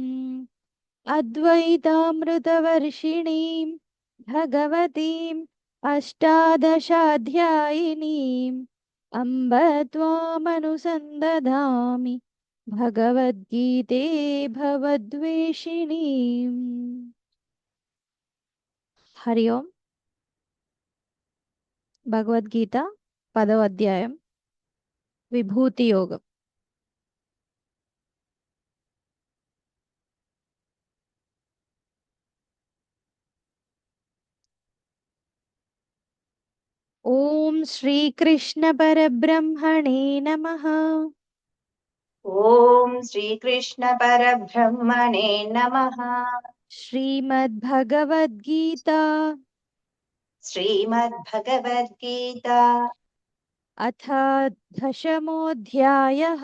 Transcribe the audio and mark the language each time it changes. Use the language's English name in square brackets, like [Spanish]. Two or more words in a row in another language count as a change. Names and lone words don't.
[Sanskrit] अद्वैतामृतवर्षिणीं भगवतीम् अष्टादशाध्यायिनीम् अम्ब त्वामनुसन्दधामि भगवद्गीते भवद्वेषिणीम्। हरि ओम्। [Telugu] भगवद्गीता 10వ అధ్యాయం విభూతి యోగం। [Sanskrit] ओं श्रीकृष्ण परब्रह्मणे नमः। ॐ श्रीकृष्ण परब्रह्मणे नमः। श्रीमद्भगवद्गीता श्रीमद्भगवद्गीता अथ दशमोऽध्यायः।